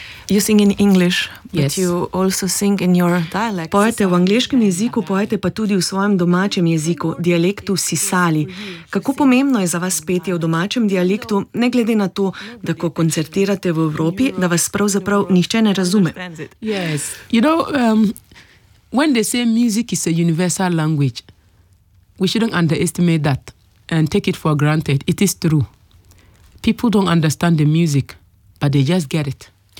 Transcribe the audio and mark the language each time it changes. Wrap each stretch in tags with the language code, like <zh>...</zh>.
<en>You sing in English, but yes. You also sing in your dialect.</en> <sl>Pojete v angleškem jeziku, pojete pa tudi v svojem domačem jeziku, dialektu Sisali. Kako pomembno je za vas petje v domačem dialektu, ne glede na to, da ko koncertirate v Evropi, da vas pravzaprav nihče ne razume?</sl> <en>Yes. You know, when they say music is a universal language, we shouldn't underestimate that and take it for granted. It is true. People don't understand the music, but they just get it.</en>